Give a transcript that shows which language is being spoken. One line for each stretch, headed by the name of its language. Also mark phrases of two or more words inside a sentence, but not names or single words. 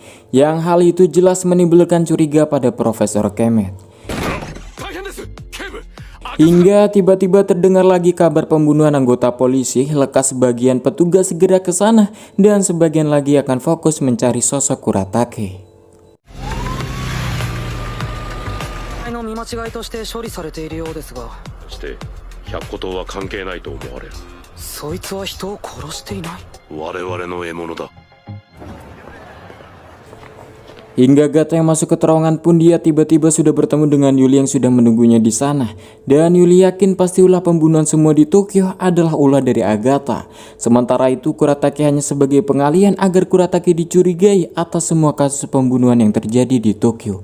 Indonesian: Yang hal itu jelas menimbulkan curiga pada Profesor Kemet. Hingga tiba-tiba terdengar lagi kabar pembunuhan anggota polisi, lekas sebagian petugas segera ke sana dan sebagian lagi akan fokus mencari sosok Kuratake.
Japanese: の見間違いとして処理されているようですが、そして百虎刀は関係ないと思われる。そいつは人を殺していない。我々の獲物だ。
Indonesian: Hingga Gata yang masuk ke terowongan pun dia tiba-tiba sudah bertemu dengan Yuli yang sudah menunggunya di sana. Dan Yuli yakin pasti ulah pembunuhan semua di Tokyo adalah ulah dari Agatha. Sementara itu Kuratake hanya sebagai pengalihan agar Kuratake dicurigai atas semua kasus pembunuhan yang terjadi di Tokyo.